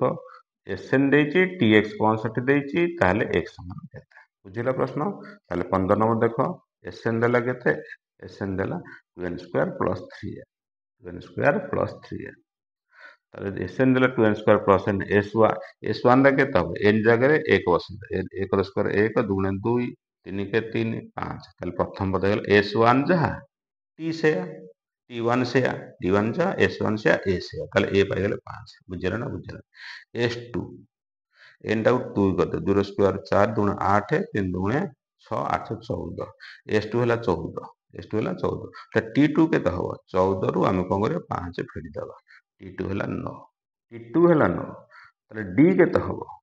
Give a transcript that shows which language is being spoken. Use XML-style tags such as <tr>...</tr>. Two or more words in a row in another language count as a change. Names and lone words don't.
<or>Sn ଦେଇଛି Tx 65 ଦେଇଛି ତାହେଲେ x ମାନ କେତେ ବୁଝିଲା ପ୍ରଶ୍ନ ତାହେଲେ 15 ନମ୍ବର ଦେଖ Sn ଦେଲା କେତେ Sn ଦେଲା 2n² + 3n 2n² + 3n তাহলে Sn ଦେଲା 2n² + n S1 ଟା କେତେ হবে n ଜାଗାରେ 1 ବସିବ 1 ର ସ୍କୋୟାର 1 2 2 3 କେ 3 5 ତାହେଲେ ପ୍ରଥମ ପଦ ହେଇଗଲା S1 ଯାହା T ସେୟା T1 ସେୟା T1 ଯାହା S1 ସେୟା A ସେୟା ତାହେଲେ A ପାଇଗଲେ 5 ବୁଝିଲା ନା ବୁଝିଲା S2 n ଟାକୁ 2 କରିଦେ 2 ର ସ୍କୋୟାର 4 2 8 3 2 6 8 14 S2 ହେଲା 14 S2 ହେଲା 14 ତ T2 କେତେ ହବ 14 ରୁ ଆମେ କଣ କରିବା 5 ଫେଡି ଦବା T2 ହେଲା 9 T2 ହେଲା 9 ତାହେଲେ D କେତେ ହବ</or>